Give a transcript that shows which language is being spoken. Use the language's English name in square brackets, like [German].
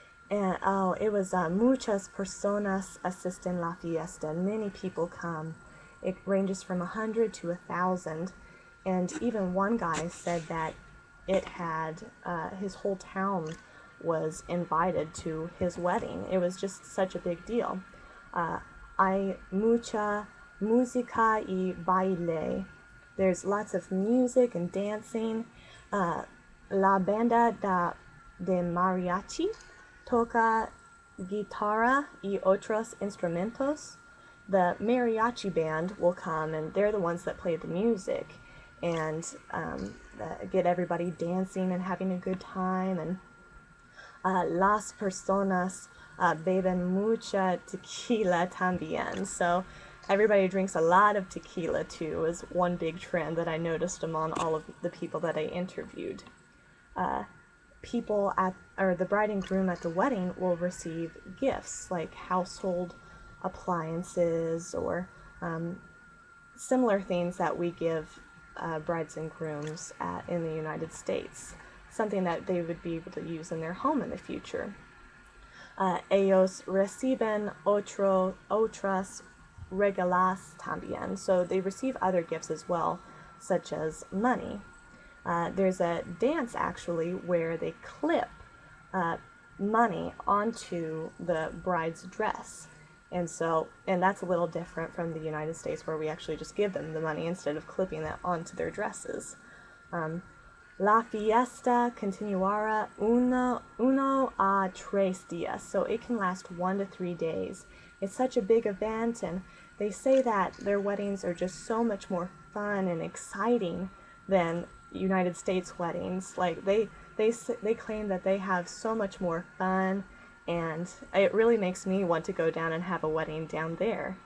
[English] And it was [Spanish] muchas personas asisten la fiesta. [English] Many people come. It ranges from 100 to 1,000. And even one guy said that it had, his whole town was invited to his wedding. It was just such a big deal. [Spanish] Hay mucha música y baile. [English] There's lots of music and dancing. [Spanish] La banda de mariachi toca guitarra y otros instrumentos. [English] The mariachi band will come, and they're the ones that play the music and get everybody dancing and having a good time. And [Spanish] las personas beben mucha tequila también. [English] So everybody drinks a lot of tequila too, is one big trend that I noticed among all of the people that I interviewed. The bride and groom at the wedding will receive gifts like household appliances or similar things that we give brides and grooms in the United States, something that they would be able to use in their home in the future. [Spanish] Ellos reciben otras regalas también, [English] so they receive other gifts as well, such as money. There's a dance actually where they clip money onto the bride's dress, And that's a little different from the United States, where we actually just give them the money instead of clipping that onto their dresses. [Spanish] La fiesta continuará uno a tres días. [English] So it can last 1 to 3 days. It's such a big event, and they say that their weddings are just so much more fun and exciting than United States weddings. Like they claim that they have so much more fun, and it really makes me want to go down and have a wedding down there.